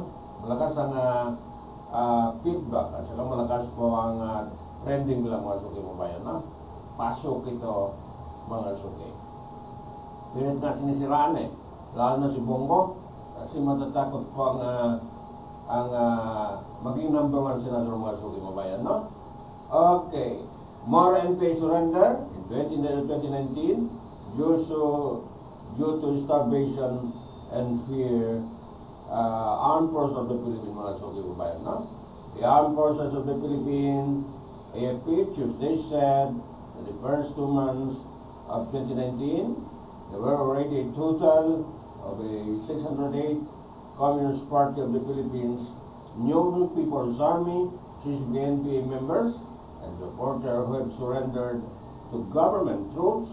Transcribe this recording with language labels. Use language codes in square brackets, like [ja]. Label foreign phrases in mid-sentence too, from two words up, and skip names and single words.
[tl] Malakas ang feedback at saka malakas po ang trending lang, mga sugibabayan, no? Pasok ito, mga sugi. Pinit nga sinisiraan lalo na si Bongo, kasi matatakot po ang maging number 1 senador, mga sugibabayan, no? Okay. [en] More NPA surrender in 2019 due to starvation and fear. [tl] Armed Forces of the Philippines, mga sugibabayan, no? [en] The Armed Forces of the Philippines, AFP, Tuesday said in the first 2 months of 2019, there were already a total of 608 Communist Party of the Philippines, New People's Army, CCBNPA members, and supporters who have surrendered to government troops.